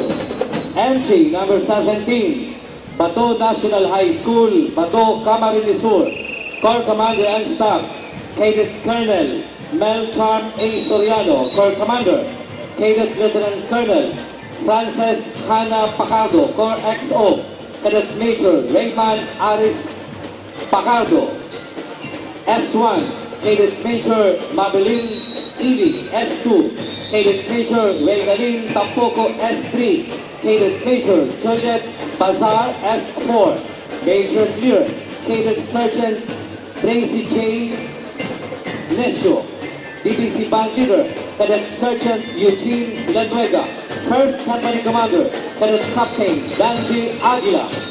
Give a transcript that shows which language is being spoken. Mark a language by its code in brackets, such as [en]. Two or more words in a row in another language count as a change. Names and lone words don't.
[en] Entry number 17, Bato National High School, Bato, Camarines Sur. Corps Commander and Staff, Cadet Colonel Melchon A. Soriano, Corps Commander. Cadet Lieutenant Colonel Frances Hannah Pacardo, Corps XO. Cadet Major Raymond Aris Pacardo, S1. Cadet Major Mabelin Ili, S2. Cadet Major Welgalin Tampoco, S3. Cadet Major Juliet Bazar, S4. Major Leader, Cadet Sergeant Tracy J. Nesio, DBC Band Leader, Cadet Sergeant Eugene Villanueva. First Company Commander, Cadet Captain Dandy Aguila.